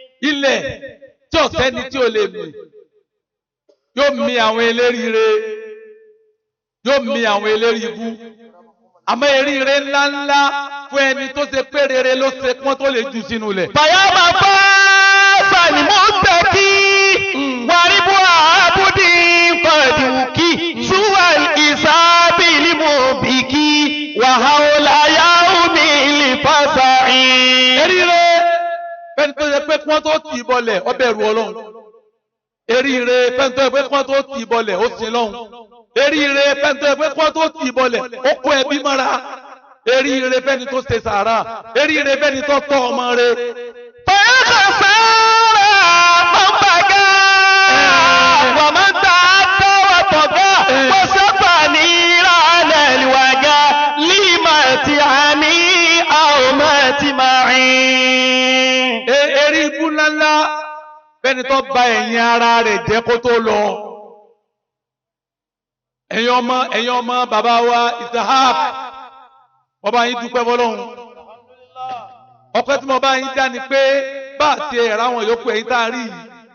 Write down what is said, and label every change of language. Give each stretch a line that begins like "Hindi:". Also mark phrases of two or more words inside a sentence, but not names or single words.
Yoruba: Ilẹ̀ tí ò sẹ́ni tí ò lè mì, yóò mì àwọn eléríire, yóò mì àwọn eléri ibú. Àmọ́ eríire ńláńlá fún ẹni tó ṣe pé rere ló ṣe pọ́n tó lè jù sínú ilẹ̀.
Arabic: فيوم فاز المتقي Mm. وربح عبد قد وكي سوى الحساب المبكي وهول يوم الفزع.
Yoruba: Eríire fẹ́ni tó ṣe pé pọ́n tó tì í bọlẹ̀, ó bẹ̀rù Ọlọ́run. Eríire fẹ́ni tó ṣe pé pọ́n tó tì í bọlẹ̀, ó sin Ọlọ́run. Eríire fẹ́ni tó ṣe pé pọ́n tó tì í bọlẹ̀, ó kó ẹbí mọ́ra. Eríire fẹ́ni tó ṣe sàárà. Eríire fẹ́ni tó tọ́ ọmọ rẹ̀.
Arabic: فيا خسارة من بغى ومن تعدى وطغى وسفني على الوغى لمتعني أو متمعي. E-,
Yoruba: eré ibú ńláńlá fẹ́ni tó ba ẹ̀yìn ara rẹ̀ jẹ́ kó tó lọ. Ẹ̀yin ọmọ, ẹ̀yin ọmọ bàbá wa Isahak, mo bá yín dúpẹ́ fọ́lọ́run. Ọpẹ́ tí mo bá yín dá ni pé bá a ti ẹ̀ ráwọn yòókù ẹ̀yin tá a rí yìí.